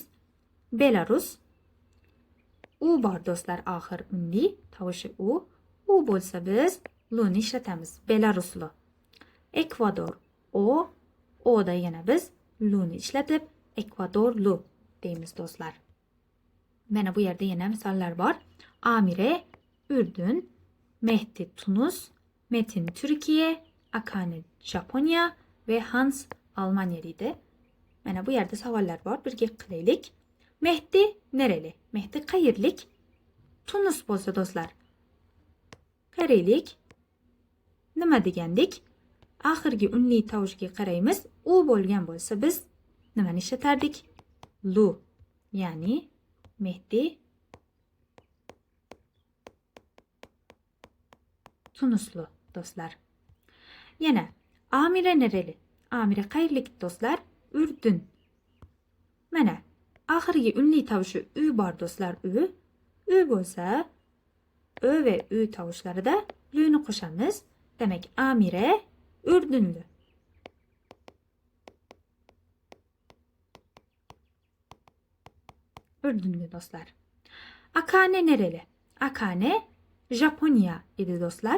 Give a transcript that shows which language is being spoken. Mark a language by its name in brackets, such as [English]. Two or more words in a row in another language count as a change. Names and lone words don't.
[Uzbek] Belarus u bor do'stlar, oxir unli tovushi u. U bo'lsa biz luni ishlatamiz. Belarusli. Ekvador o da yana biz luni ishlatib Ekvadorlu deymiz do'stlar. Mana bu yerda yana misollar bor. Amire Ürdün, Mehdi Tunus, Metin Türkiye, Akane Japoniya ve Hans Almanya deydi. Mana bu yerda savollar bor, birga qilaylik. Mehdi nereli? Mehdi qayerlik? Tunus bo'lsa do'stlar. Qaraylik. Nima degandik? Oxirgi unli tovushga qaraymiz. U bo'lgan bo'lsa biz nimani ishlatardik? Lu. Ya'ni Mehdi Tunuslu do'stlar. Yana Amire nereli? Amire qayerlik do'stlar? Ürdün. Mana oxirgi unli tovushi u bor do'stlar, u. U bo'lsa ö ve ü tavuşlarida lü'ni qo'shamiz. Demek Amire Ürdünlü. Ürdünlü do'stlar. [Turkish] Akane nereli? [Uzbek] Akane Japonya edi do'stlar.